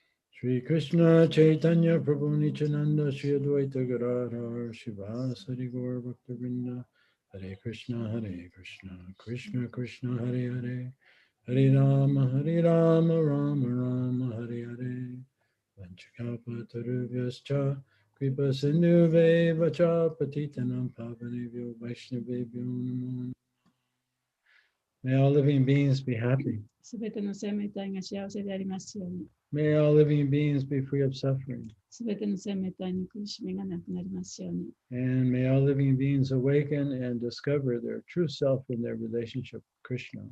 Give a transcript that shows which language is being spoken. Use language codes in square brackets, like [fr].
[sa] Shri Krishna Chaitanya Prabhu Nityananda Shri Advaita Gadadhar Shivasari Gaur Bhaktivinoda Hare Krishna Krishna Krishna Hare Hare Hare Rama Rama Rama Hare Hare Vanchakapa Tarubhyascha Kripa Sindhuve Vacha Patitanam Pavanebhyo Vaishnavebhyo Namo. [en] May all living beings be happy. [ja] すべての生命体が幸せでありますように。 [en] May all living beings be free of suffering. [ja] すべての生命体の苦しみがなくなりますように。 [en] And may all living beings awaken and discover their true self in their relationship with Krishna.